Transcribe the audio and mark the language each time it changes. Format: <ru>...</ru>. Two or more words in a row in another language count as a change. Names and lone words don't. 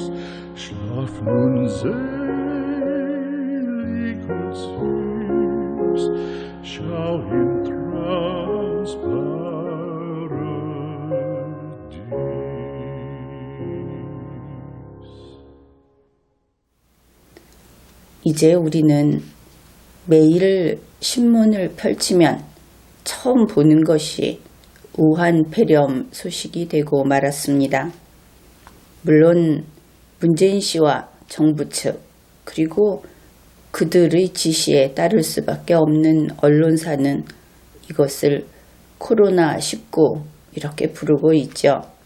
<de>Schlaf nun selig und süß, schau im Traums Paradies.</de> <ko>이제 우리는 매일 신문을 펼치면 처음 보는 것이 우한 폐렴 소식이 되고 말았습니다. 물론 문재인 씨와 정부 측 그리고 그들의 지시에 따를 수밖에 없는 언론사는 이것을 코로나19 이렇게 부르고 있죠.</ko>